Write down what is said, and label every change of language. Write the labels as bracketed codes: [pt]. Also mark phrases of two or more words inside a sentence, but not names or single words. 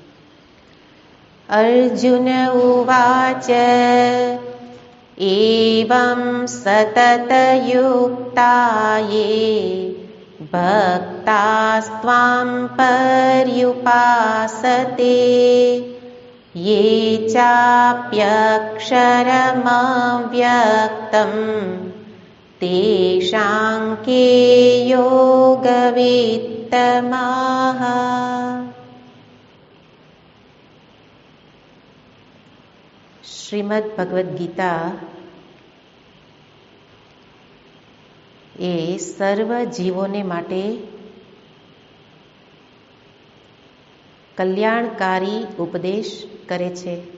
[sa] अर्जुन उवाच एवं सततयुक्ता ये भक्तास्त्वां पर्युपासते ये चाप्यक्षरमव्यक्तं तेषां के योगवित्तमाः। [gu] શ્રીમદ ભગવદ્ ગીતા એ સર્વ જીવોને માટે કલ્યાણકારી ઉપદેશ કરે છે